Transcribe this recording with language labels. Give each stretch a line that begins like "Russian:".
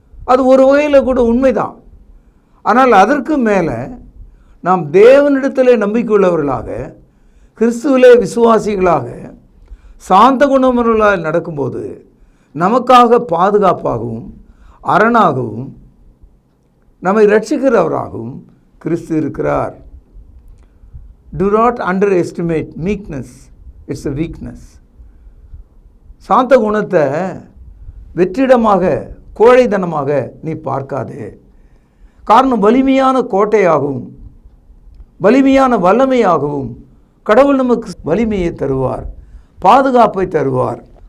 Tamil: அது ஒரு வகையில் கூட உண்மைதான். ஆனால் அதற்கு மேலே நாம் தேவனிடத்தில் நம்பிக்கை உள்ளவர்களாக, கிறிஸ்துவிலே விசுவாசிகளாக, சாந்த குணமுள்ளவர்களாக நடக்கும்போது நமக்காக பாதுகாப்பாகவும் அரணாகவும் நம்மை ரட்சிக்கிறவராகவும் கிறிஸ்து இருக்கிறார்.
English: Do not underestimate meekness. It's a weakness.
Tamil: சாந்த குணத்தை வெற்றிடமாக, கோழைத்தனமாக நீ பார்க்காதே. காரணம், வலிமையான கோட்டையாகவும் வலிமையான வல்லமையாகவும் கடவுள் நமக்கு வலிமையை தருவார், பாதுகாப்பை தருவார்.